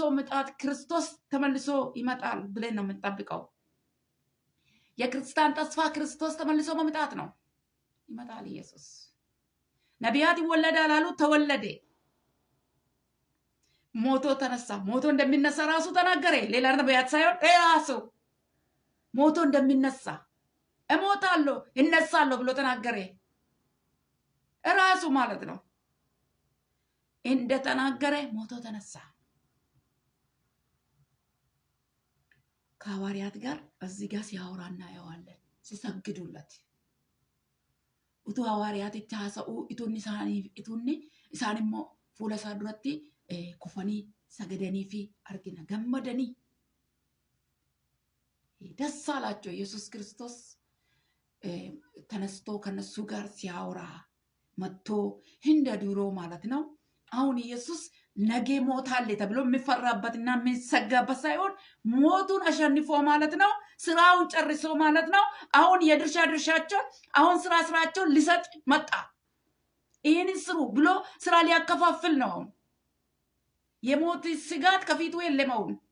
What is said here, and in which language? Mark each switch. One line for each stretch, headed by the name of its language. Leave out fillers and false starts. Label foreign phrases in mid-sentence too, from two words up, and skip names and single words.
Amharic: መጣት ክርስቶስ ተመልሶ ይመጣል ብለን ነው የምንጠብቀው የክርስቲያን ተስፋ ክርስቶስ ተመልሶ መምጣት ነው ይመጣል ኢየሱስ ነቢያት ይወለዳል አሉ ተወለደ ሞቶ ተነሳ። ሞቶ እንደሚነሳ ራሱ ተናገረ። ሌላ ነቢያት ሳይሆን ራሱ ሞቶ እንደሚነሳ እሞታለሁ እነሳለሁ ብሎ ተናገረ። ራሱ ማለት ነው። እንደተናገረ ሞቶ ተነሳ። ከሐዋርያት ጋር እዚህ ጋር ሲያወራ እናየዋለን። ሲሰግዱለት
Oromo: utuu hawaariyaatitti haasa'uu ituunni isaan immoo fuula isaa duratti kufanii sagadanii fi argina gammadanii
Amharic: ደስ አላቸው። ኢየሱስ ክርስቶስ ተነስቶ ከነሱ ጋር ሲያወራ መጥቶ እንደ ድሮ ማለት ነው። አሁን ኢየሱስ ነገ ሞታል ተብሎ የሚፈራበትና የሚሰጋበት ሳይሆን ሞቱን አሸንፎ ማለት ነው። ስራውን ጨርሶ ማለት ነው። አሁን የድርሻቸው አሁን ስራቸው ሊሰጥ መጣ። ይሄን ስሩ ብሎ ስራ ሊያከፋፍል ነው። የሞት ስጋት ከፊቱ የለም።